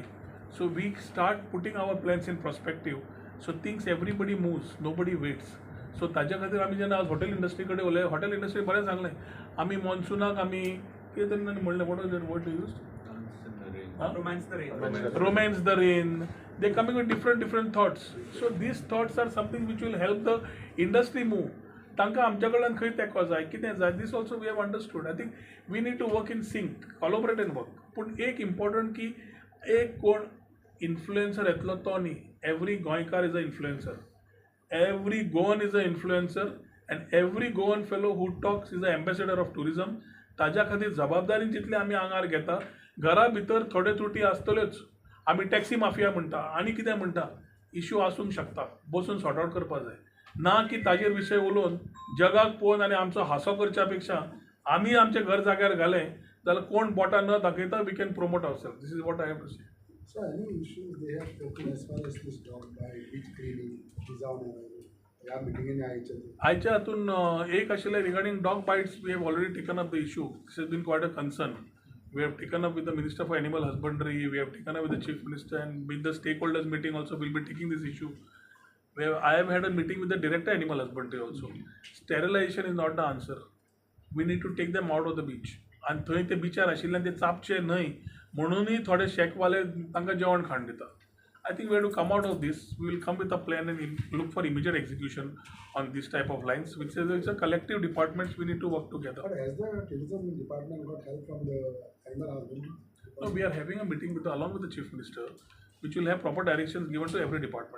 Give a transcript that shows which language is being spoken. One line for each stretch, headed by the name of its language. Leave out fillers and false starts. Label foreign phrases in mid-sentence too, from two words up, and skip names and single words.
English: So we start putting our plans in perspective. So things everybody moves, nobody waits.
Konkani: सो ताज्या खातीर आमी जेन्ना आज
English: hotel industry
Konkani: कडेन उलय,
English: hotel industry
Konkani: बरें सांगलें आमी मॉन्सुनाक आमी कितें तरी म्हणलें
English: what was that word use, romance the rain. They coming with different thoughts. So these thoughts are something which will help the industry move.
Konkani: तांकां आमच्या कडल्यान खंय तेंको जाय, कितें जाय,
English: this also we have understood. I think we need to work in sync, collaborate and work.
Konkani: पूण एक इम्पॉर्टंट की एक कोण इन्फ्लुएन्सर येतलो तो न्ही.
English: Every गोंयकार is a influencer. Every Goan is an influencer and every Goan fellow who talks is an ambassador of tourism.
Konkani: ताज्या खातीर जबाबदारी जितली आमी आंगार घेता, घरा भितर थोडे त्रुटी आसतल्योच. आमी
English: taxi mafia
Konkani: म्हणटा आनी कितें म्हणटा, इश्यू आसूंक शकता, बसून
English: sort out
Konkani: करपा जाय. ना की ताजेर विशय उलोवन जगाक पळोवन आनी आमचो हांसो करच्या पेक्षा आमी आमचे घर जाग्यार घाले जाल्यार कोण बोटां न दाखयता
English: we can promote ourself. This is what I have to say. So any issues they have spoken as far as this dog bite, beach cleaning, design
Konkani: या मीटिंगेन आयच्या हातून एक आशिल्लें
English: regarding dog bites. We have already taken up the issue. This has been quite a concern. We have taken up with the Minister for Animal Husbandry, we have taken up with the Chief Minister, and with the stakeholders meeting also we will be taking this issue. I have had a meeting with the Director Animal Husbandry also. Sterilization is not the answer. We need to take them out of the beach.
Konkani: And थंय ते बिचार आशिल्ल्यान ते चापचे न्हय म्हणूनय थोडे शेकवाले तांकां जेवण खाण दिता.
English: I think we have to come out of this. We will come with a plan and look for immediate execution on this type of lines, which is it's a collective departments. We need to work together. But has the tourism department got help from the animal husbandry? No, we are having a meeting along with the Chief Minister, which will have proper directions given to every department.